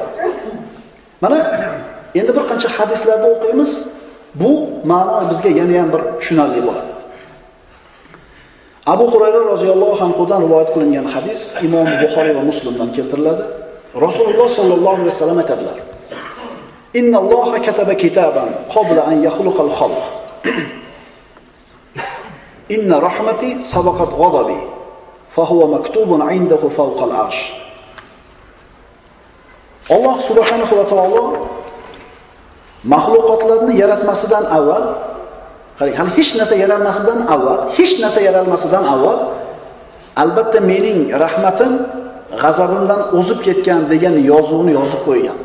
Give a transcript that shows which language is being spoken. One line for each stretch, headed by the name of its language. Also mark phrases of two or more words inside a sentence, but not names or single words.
Uzbek: Mana endi bir qancha hadislarda o'qiymiz, bu ma'no bizga yana ham bir tushunarli bo'ladi. Abu Hurayra roziyallohu anhudan rivoyat qilingan hadis Imom Buxoriy va Muslimdan keltiriladi. Rasululloh sallallohu alayhi vasallam aytadilar:
Arabic: "إن الله كتب كتابا قبل أن يخلق الخلق. إن رحمتي سبقت غضبي فهو مكتوب عنده فوق العرش."
Uzbek: Alloh
Arabic: subhanahu va taolo
Uzbek: mahluqotlarni yaratmasidan avval, hali hech narsa yaralmasidan avval albatta mening rahmatim g'azabimdan o'zib ketgan degan yozuvni yozib qo'ygan.